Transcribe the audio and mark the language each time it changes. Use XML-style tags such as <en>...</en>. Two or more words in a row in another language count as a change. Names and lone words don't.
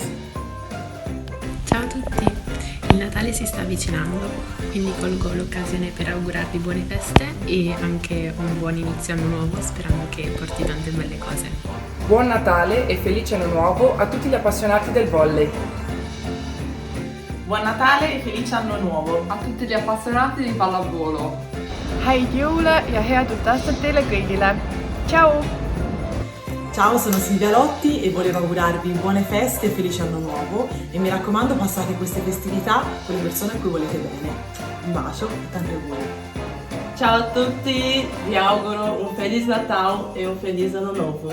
<it>Ciao a tutti, il Natale si sta avvicinando, quindi colgo l'occasione per augurarvi buone feste e anche un buon inizio anno nuovo, sperando che porti tante belle cose. Buon Natale e felice anno nuovo a tutti gli appassionati del volley. Buon Natale e felice anno nuovo a tutti gli appassionati di pallavolo.</it> <et>Hei jule ja head uut aastat teile kõigile!</et> <it>Ciao! Ciao, sono Silvia Lotti e volevo augurarvi buone feste e felice anno nuovo e mi raccomando passate queste festività con le persone a cui volete bene. Un bacio e tanti auguri. Ciao a tutti, vi auguro un</it> <pt>Feliz Natal</pt> <it>e un Feliz Anno Nuovo.</it>